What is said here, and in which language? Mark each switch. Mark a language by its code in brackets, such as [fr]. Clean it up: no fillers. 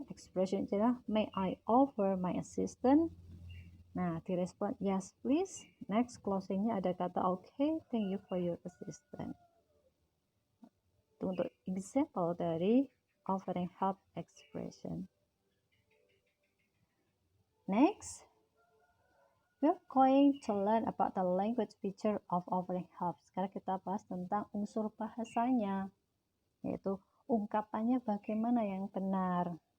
[en] Expression adalah may I offer my assistance. [id] Nah, direspon [en] yes please. Next, [id] closingnya ada kata [en] okay, thank you for your assistance. [id] Itu untuk example dari offering help expression. [en] Next, we're going to learn about the language feature of offering help. [id] Sekarang kita bahas tentang unsur bahasanya, yaitu ungkapannya bagaimana yang benar.